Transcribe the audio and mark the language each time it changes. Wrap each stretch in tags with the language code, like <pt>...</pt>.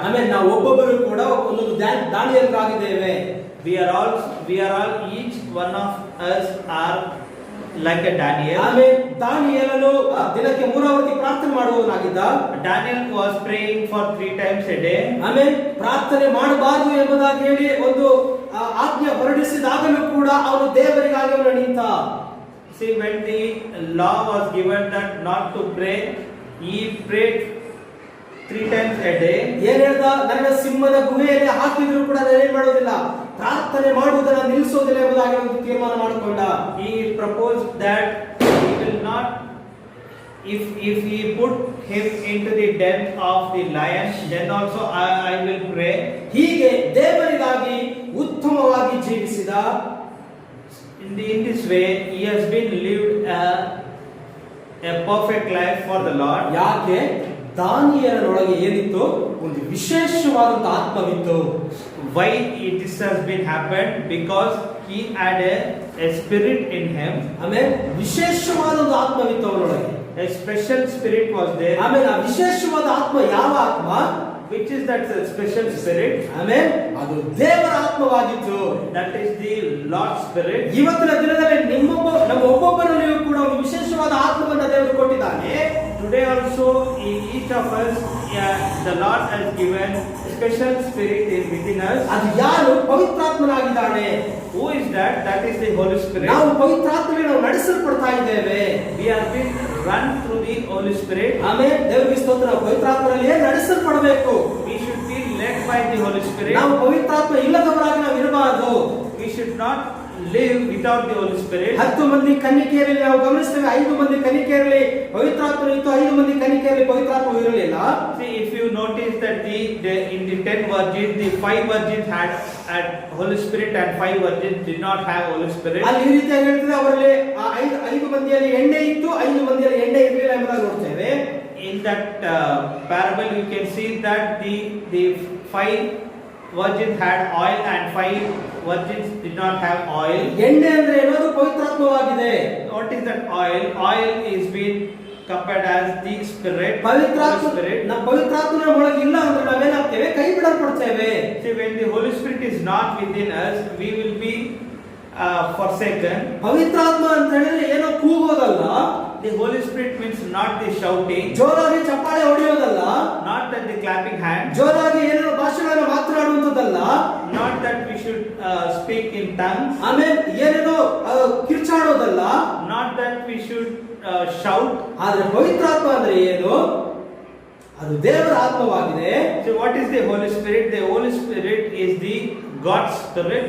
<kn>ಆಮೇಲೆ ನಾವು ಒಬ್ಬೊಬ್ಬರು ಕೂಡ ಒಂದೊಂದು ದಾನಿಯೇಲರಾಗಿದ್ದೇವೆ.</kn> <en>We are all each one of us are like a Daniel.</en> <kn>ಆಮೇಲೆ ದಾನಿಯೇಲನು ದಿನಕ್ಕೆ 3 ಅವರ್ತಿ ಪ್ರಾರ್ಥನೆ ಮಾಡುವವನಾಗಿದ್ದ.</kn> <en>Daniel was praying for 3 times a day.</en> <kn>ಆಮೇಲೆ ಪ್ರಾರ್ಥನೆ ಮಾಡಬಾರದು ಎಂಬುದಾಗಿ ಹೇಳಿ ಒಂದು ಆಜ್ಞೆ ಹೊರಡಿಸಿದಾಗಲೂ ಕೂಡ ಅವನು ದೇವರಿಗಾಗಿ ಅವನು ನಿಂತ.</kn> <en>See, when the law was given that not to pray, he prayed 3 times a day.</en> <kn>ಏನ್ ಹೇಳ್ದ? ನನ್ನ ಸಿಂಹದ ಗುಹೆಯಲ್ಲಿ ಹಾಕಿದ್ರು ಕೂಡ ನಾನು ಏನ್ ಮಾಡೋದಿಲ್ಲ, ಪ್ರಾರ್ಥನೆ ಮಾಡುವುದನ್ನ ನಿಲ್ಲಿಸೋದಿಲ್ಲ ಎಂಬುದಾಗಿ ಒಂದು ತೀರ್ಮಾನ ಮಾಡಿಕೊಂಡ.</kn> <en>He proposed that he will not, if he put him into the den of the lion, then also I will pray.</en> <kn>ಹೀಗೆ ದೇವರಿಗಾಗಿ ಉತ್ತಮವಾಗಿ ಜೀವಿಸಿದ.</kn> <en>In this way he has been lived a perfect life for the Lord.</en> <kn>ಯಾಕೆ? ದಾನಿಯೇಲನೊಳಗೆ ಏನಿತ್ತು? ಒಂದು ವಿಶೇಷವಾದಂತ ಆತ್ಮವಿತ್ತು.</kn> <en>Why this has been happened? Because he had a spirit in him.</en> <kn>ಆಮೇಲೆ ವಿಶೇಷವಾದ ಒಂದು ಆತ್ಮವಿತ್ತು ಅವನೊಳಗೆ.</kn> <en>A special spirit was there.</en> <kn>ಆಮೇಲೆ ಆ ವಿಶೇಷವಾದ ಆತ್ಮ ಯಾವ ಆತ್ಮ?</kn> <en>Which is that special spirit?</en> <kn>ಆಮೇಲೆ ಅದು ದೇವರ ಆತ್ಮವಾಗಿತ್ತು.</kn> <en>That is the Lord's spirit.</en> <kn>ಇವತ್ತಿನ ದಿನದಲ್ಲಿ ನಮ್ಮ ಒಬ್ಬೊಬ್ಬರಲ್ಲಿಯೂ ಕೂಡ ಒಂದು ವಿಶೇಷವಾದ ಆತ್ಮವನ್ನು ದೇವರು ಕೊಟ್ಟಿದ್ದಾನೆ.</kn> <en>Today also in each of us, the Lord has given special spirit within us.</en> <kn>ಅದು ಯಾರು? ಪವಿತ್ರಾತ್ಮನಾಗಿದ್ದಾನೆ.</kn> <en>Who is that? That is the Holy Spirit.</en> <kn>ನಾವು ಪವಿತ್ರಾತ್ಮನಿಂದ ನಾವು ನಡೆಸಲ್ಪಡ್ತಾ ಇದ್ದೇವೆ.</kn> <en>We have been run through the Holy Spirit.</en> <kn>ಆಮೇಲೆ ದೇವರಿಗೆ ಸ್ತೋತ್ರ. ನಾವು ಪವಿತ್ರಾತ್ಮನಲ್ಲಿ ನಡೆಸಲ್ಪಡಬೇಕು.</kn> <en>We should be led by the Holy Spirit.</en> <kn>ನಾವು ಪವಿತ್ರಾತ್ಮ ಇಲ್ಲದವರಾಗಿ ನಾವು ಇರಬಾರದು.</kn> <en>We should not live without the Holy Spirit.</en> <kn>10 ಮಂದಿ ಕನ್ನಿಕೆಯರಲ್ಲಿ ನಾವು ಗಮನಿಸ್ತೇವೆ, 5 ಮಂದಿ ಕನ್ನಿಕೆಯರಲ್ಲಿ ಪವಿತ್ರಾತ್ಮ ಇತ್ತು, 5 ಮಂದಿ ಕನ್ನಿಕೆಯರಲ್ಲಿ ಪವಿತ್ರಾತ್ಮ ಇರಲಿಲ್ಲ.</kn> <en>See, if you notice that in the 10 virgins, the 5 virgins had Holy Spirit and 5 virgins did not have Holy Spirit.</en> <kn>ಅಲ್ಲಿ ಈ ರೀತಿಯಾಗಿ ಹೇಳ್ತದೆ, ಅವರಲ್ಲಿ 5 ಮಂದಿಯಲ್ಲಿ ಎಣ್ಣೆ ಇತ್ತು, 5 ಮಂದಿಯಲ್ಲಿ ಎಣ್ಣೆ ಇರಲಿಲ್ಲ ಎಂಬುದಾಗಿ ನೋಡ್ತೇವೆ.</kn> <en>In that parable you can see that the 5 virgins had oil and 5 virgins did not have oil.</en> <kn>ಎಣ್ಣೆ ಅಂದ್ರೆ ಏನದು? ಪವಿತ್ರಾತ್ಮವಾಗಿದೆ.</kn> <en>What is that oil? Oil is being compared as the spirit.</en> <kn>ಪವಿತ್ರಾತ್ಮ</kn> <en>Spirit.</en> <kn>ನಮ್ಮ ಪವಿತ್ರಾತ್ಮನ ಒಳಗೆ ಇಲ್ಲ ಅಂದ್ರೆ ನಾವೇನಾಗ್ತೇವೆ? ಕೈ ಬಿಡಲ್ಪಡ್ತೇವೆ.</kn> <en>See, when the Holy Spirit is not within us, we will be forsaken.</en> <kn>ಪವಿತ್ರಾತ್ಮ ಅಂತ ಹೇಳಿದ್ರೆ ಏನೋ ಕೂಗೋದಲ್ಲ.</kn> <en>The Holy Spirit means not the shouting,</en> <kn>ಜೋರಾಗಿ ಚಪ್ಪಾಳೆ ಹೊಡೆಯೋದಲ್ಲ,</kn> <en>not that the clapping hands,</en> <kn>ಜೋರಾಗಿ ಏನೇನೋ ಭಾಷೆಗಳನ್ನು ಮಾತನಾಡುವಂತದ್ದಲ್ಲ,</kn> <en>not that we should speak in tongues,</en> <kn>ಆಮೇಲೆ ಏನೇನೋ ಕಿರ್ಚಾಡೋದಲ್ಲ,</kn> <en>not that we should shout.</en> <kn>ಆದ್ರೆ ಪವಿತ್ರಾತ್ಮ ಅಂದ್ರೆ ಏನು? ಅದು ದೇವರ ಆತ್ಮವಾಗಿದೆ.</kn> <en>So what is the Holy Spirit? The Holy Spirit is the God's Spirit.</en>